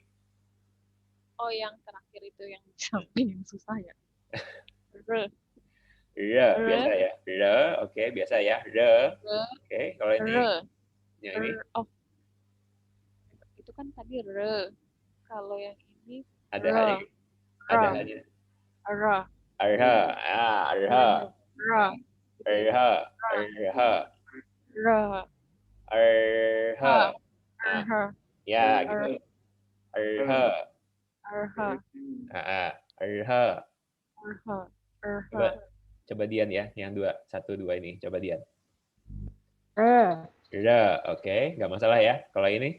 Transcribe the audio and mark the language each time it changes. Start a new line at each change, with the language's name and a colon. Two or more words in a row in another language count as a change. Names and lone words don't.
Indonesian: Oh, yang terakhir itu yang di samping yang susah ya. R. Biasa ya. Oke, biasa ya. Oke, kalau ini. Yang ini. Oh. Itu kan tadi R. Kalau yang ini Ada H-nya. Ada H-nya. R. RH. RH. R. RH. RH. R. RH. R. Ya, gitu. RH. RH. RH. RH. Coba Dian ya, yang 1, 2 ini. Coba Dian. R. Oke, nggak masalah ya. Kalau ini?